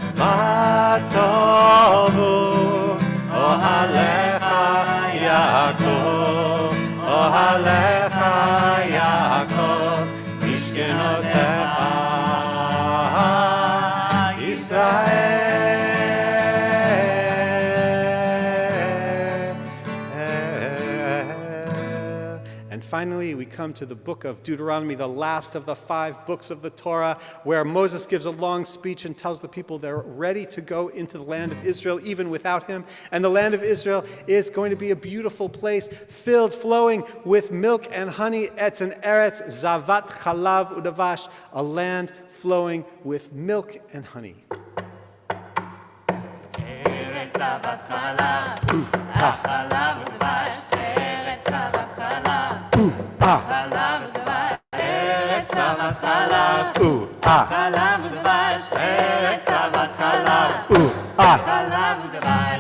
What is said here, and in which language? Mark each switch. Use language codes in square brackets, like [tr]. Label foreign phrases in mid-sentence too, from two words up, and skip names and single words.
[he] מה טובו אהליך יעקב אהליך יעקב משכנותיך [en] And finally, we come to the book of Deuteronomy, the last of the 5 books of the Torah, where Moses gives a long speech and tells the people they're ready to go into the land of Israel, even without him. And the land of Israel is going to be a beautiful place, filled, flowing with milk and honey. [he] Etz and ארץ זבת חלב ודבש, [en] a land flowing with milk and honey. [he] ארץ זבת חלב חלב ודבש. ארץ זבת חלב חלב ודבש. ארץ זבת חלב חלב ודבש. ארץ זבת חלב חלב ודבש.